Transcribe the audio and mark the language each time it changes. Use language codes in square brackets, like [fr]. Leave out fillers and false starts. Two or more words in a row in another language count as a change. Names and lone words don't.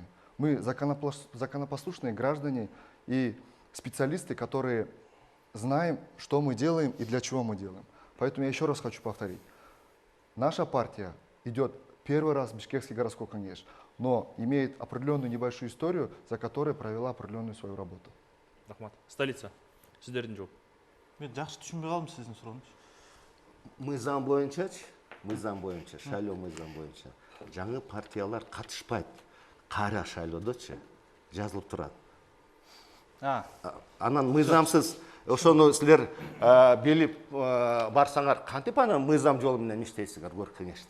[ru] Мы законопослушные граждане и специалисты, которые знаем, что мы делаем и для чего мы делаем. Поэтому я еще раз хочу повторить. Наша партия идет первый раз в Бишкекский городской кеңеш, но имеет определенную небольшую историю, за которой провела определенную свою работу. [ky] Рахмат. Столица. Сиздердин жооп. Мен жакшы түшүнбөй калдым сиздин сурооңузду. Мыйзам боюнча, шайлоо мыйзам боюнча жаңы партиялар катышпайт. Кара шайлоодочу жазылып турат. Анан мыйзамсыз ошону силер билип барсаңар, кантип анан мыйзам жолу менен иштейсиңер город кеңеште?